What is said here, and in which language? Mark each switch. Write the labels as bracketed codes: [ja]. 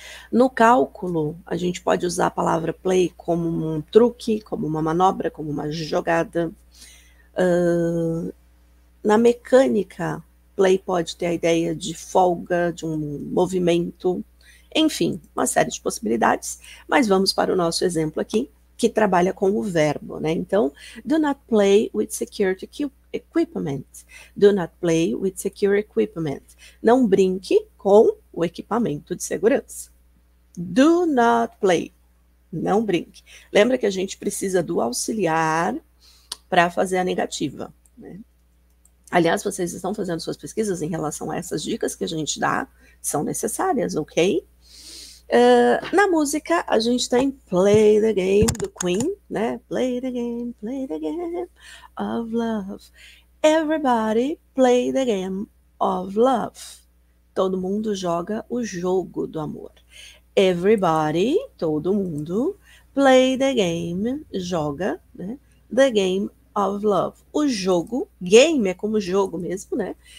[pt] No cálculo, a gente pode usar a palavra play como um truque, como uma manobra, como uma jogada. Na mecânica, play pode ter a ideia de folga, de um movimento. Enfim, uma série de possibilidades, mas vamos para o nosso exemplo aqui, que trabalha com o verbo, né? [en] Então, do not play with security equipment. Do not play with secure equipment. [pt] Não brinque com o equipamento de segurança. Do not play. Não brinque. Lembra que a gente precisa do auxiliar para fazer a negativa, né? Aliás, vocês estão fazendo suas pesquisas em relação a essas dicas que a gente dá, são necessárias, ok? Na música, a gente tem Play the Game, do Queen, né? [en] Play the game of love. Everybody play the game of love. [pt] Todo mundo joga o jogo do amor. Everybody, todo mundo, [en] play the game, [pt] joga, né? [en] The game of love. [pt] O jogo, game é como jogo mesmo, né?